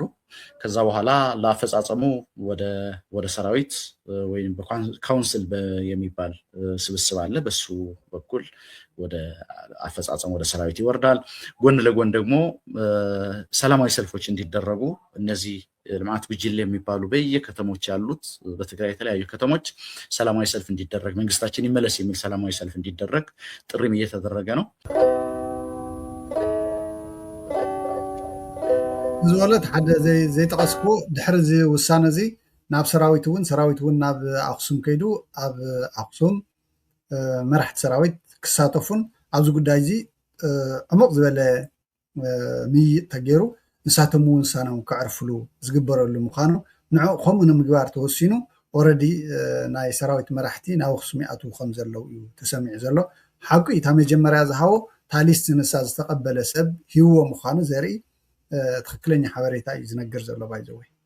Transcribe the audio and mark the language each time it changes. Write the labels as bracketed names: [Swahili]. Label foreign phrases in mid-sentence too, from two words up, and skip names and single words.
[Amharic] ከዛ በኋላ ለአፈጻጸሙ ወደ ሰራዊት ወይም በካውንስል የሚባል ስብስብ አለ። በሱ በኩል ወደ አፈጻጸሙ ወደ ሰራዊት ይወርዳል። ጎን ለጎን ደግሞ ሰላማዊ ሰልፎች እንዲደረጉ እነዚህ ልማት ጉጅሌ የሚባሉ በየከተሞች ያሉት በትግራይ የተለያዩ ከተሞች ሰላማዊ ሰልፍ እንዲደረግ መንግስታችን ይመለስ የሚል ሰላማዊ ሰልፍ እንዲደረግ ጥሪም እየተደረገ ነው። [Tigrinya] ዝወለት ሓደ ዘይጠቀስኩ ድሕሪ እዚ ውሳነ እዚ ናብ ሰራዊት እውን ናብ ኣክሱም ከይዱ ኣብ ኣክሱም መራሕቲ ሰራዊት ክሳተፉን ኣብዚ ጉዳይ እዚ ዕሙቕ ዝበለ ምይይጥ ተገይሩ ንሳቶም እውን ውሳኖም ከዕርፍሉ ዝግበረሉ ምዃኑ ንዑ ከምኡ ንምግባር ተወሲኑ ኦረዲ ናይ ሰራዊት መራሕቲ ናብ ኣክሱም ይኣትዉ ከም ዘለው እዩ ተሰሚዑ ዘሎ ሓቂ እታ መጀመርያ ዝሃቦ ታሊስት ንሳ ዝተቐበለ ሰብ ሂብዎ ምዃኑ ዘርኢ ትክክለኛ ሓበሬታ እዩ ዝነግር ዘሎ ባይዘወይ